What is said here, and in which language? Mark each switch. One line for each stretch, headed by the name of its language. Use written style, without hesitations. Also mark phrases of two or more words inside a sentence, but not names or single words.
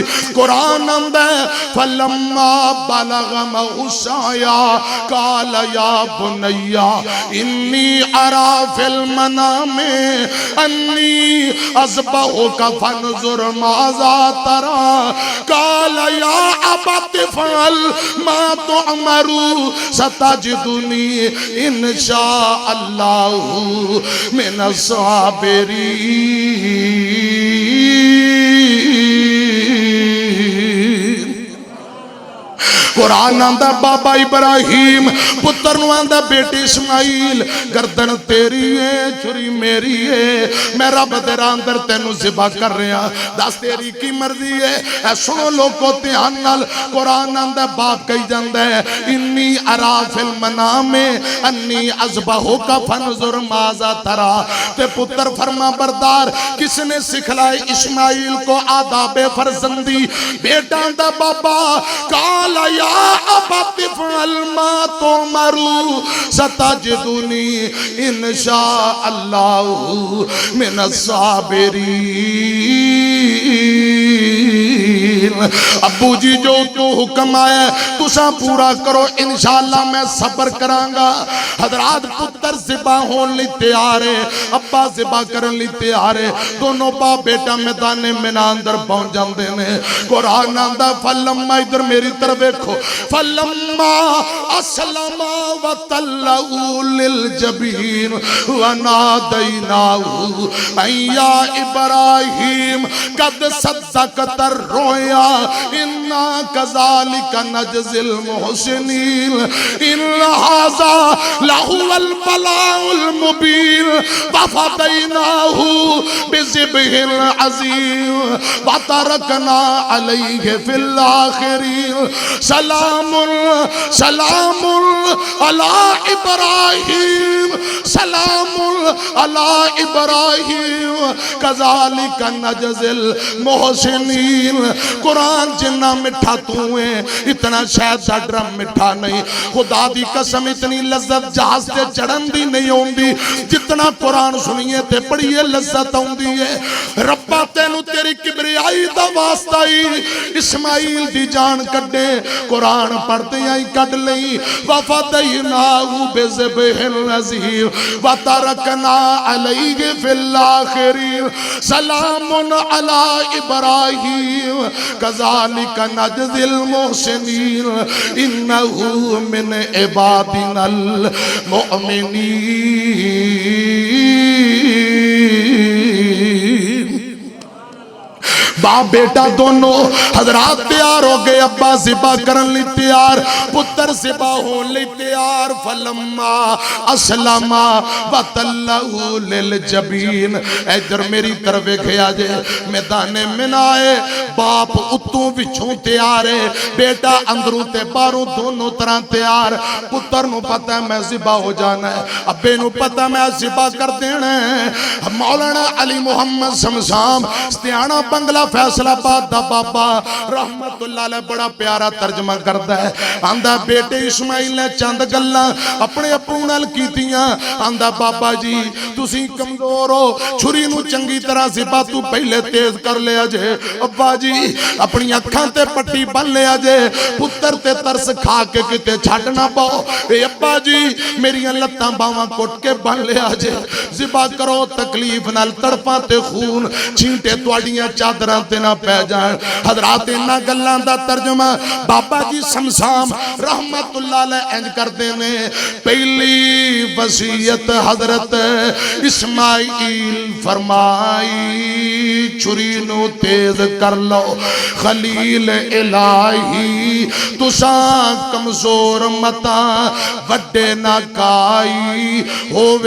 Punjabi: قرآن آندا ہے
Arabic: فلما بلغ معه السعي قال يا بني إني أرى في المنام أني أذبحك فانظر ماذا ترى قال يا أبت افعل ما تؤمر ستجدني إن شاء الله من الصابرين.
Punjabi: قرآن آندا بابا ابراہیم پتر نوں آندا بیٹے اسماعیل گردن تیری ہے چھری میری ہے، میں رب تیرا اندر تینوں ذبح کر رہا، دس تیری کی مرضی ہے. اے سنو لوگو دھیان نال، قرآن آندا باپ کہی جاندا ہے
Arabic: إني أرى في المنام أني أذبحك فانظر ماذا ترى.
Punjabi: تے پتر فرماں بردار کسنے سکھلائے اسماعیل کو آدابِ فرزندی. بیٹا آندا بابا
Arabic: قال يا أبت افعل ما تؤمر ستجدني إن شاء الله من الصابرين.
Punjabi: ابو جی جو تو حکم آیا تساں پورا کرو، ان شاءاللہ میں صبر کراں گا. حضرات پتر ذبح ہونے لئی تیار ہے، ابا ذبح کرن لئی تیار ہے.
Urdu: دونوں باپ بیٹا میدانِ منیٰ اندر پہنچ جاتے ہیں.
Punjabi: قرآن آندا फलम्मा, ادھر میری طرف دیکھو,
Arabic: فلما أسلما وتله لل جبين وناديناه أن يا إبراهيم قد صدقت الرؤيا إنا كذلك نجزي المحسنين إن هذا لهو البلاء المبين وفديناه بذبح عظيم وتركنا عليه في الآخرين سلام سلام على إبراهيم سلام على إبراهيم كذلك نجزي المحسنين.
Punjabi: قرآن جنا مٹھا تو ہے اتنا شاید دا ڈرم مٹھا نہیں. خدا دی قسم اتنی لذت جہاز سے چڑھن دی نہیں آؤندی جتنا قرآن سنیے تے پڑھیے لذت آؤندی ہے. ربا تینوں تیری کبریائی دا واسطہ ہی اسماعیل دی جان کڈھے، قرآن پڑھتے ہی کڈھ لئی.
Arabic: وفديناه بذبح عظيم وتركنا عليه في الآخرين سلام على إبراهيم كذلك نجزي المحسنين إنه من عبادنا المؤمنين.
Punjabi: باپ بیٹا دونوں حضرات تیار ہو گئے، ابا ذبح کرن لئی تیار، پتر ذبح ہونے لئی تیار.
Arabic: فلما أسلما وتله للجبين.
Punjabi: ادھر میری طرف ویکھیا جے میدانِ منیٰ اے باپ اتوں وچوں تیار ہے، بیٹا اندروں تے باہروں دونوں طرح تیار. پتر نوں پتا ہے میں ذبح ہو جانا ہے، ابے نوں پتا میں ذبح کر دینا ہے. مولانا علی محمد شمشام ستیانہ بنگلہ فیصل آباد دا بابا رحمۃ اللہ علیہ بڑا پیارا ترجمہ کرتا ہے. آندا بیٹے اسماعیل نے چند گلاں اپنے اپو نال کیتیاں. آندا بابا جی تسی کمزور ہو، چھری نوں چنگی طرح ذبح تو پہلے تیز کر لیا جے. ابا جی اپنی اکھاں تے پٹی بنھ لیا جے، پتر تے ترس کھا کے کتے چھڈ نہ پاؤ. اے ابا جی میریاں لتاں باواں کٹ کے بنھ لیا جے، ذبح کرو تکلیف نال تڑپاں تے خون چھینٹے تہاڈیاں چادراں تے نہ پے جان. حضرات انہاں گلاں دا ترجمہ بابا جی شمشام رحمۃ اللہ علیہ انج کردے نے. پہلی وصیت حضرت اسماعیل فرمائی چھری نوں تیز کر لو، خلیل الٰہی تساں کمزور متاں وڈے نہ کائی ہووے